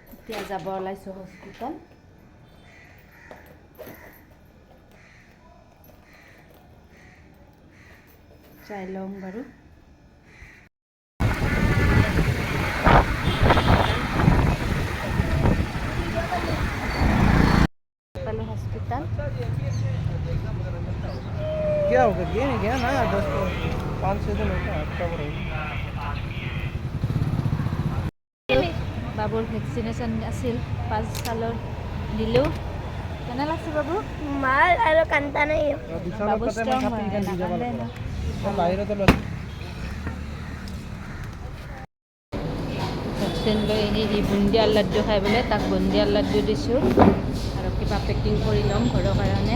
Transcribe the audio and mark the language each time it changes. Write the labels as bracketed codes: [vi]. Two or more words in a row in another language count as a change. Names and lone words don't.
[as] এতিয়া যাব ওলাইছোঁ হস্পিটেল। চাই লওঁ বাৰু। পালোঁ হস্পিটেল। [hi] क्या होगा गया नहीं गया ना 5-6 दिन होता है हफ्ता भर [as] বাবুৰ ভেকচিনেশ্যন আছিল 5 সালৰ দিলোঁ। কেনে লাগছে বাবু? মাল আৰু কান্তা নাই। বাবু ষ্ট্ৰং হয় নাকান্দে না। ভেকচিন লৈ আহি বুন্দিয়াৰ লাড্ডু খাই বোলে, তাক বুন্দিয়াৰ লাড্ডু দিছোঁ আৰু কিবা পেকিং কৰি ল'ম ঘৰৰ কাৰণে।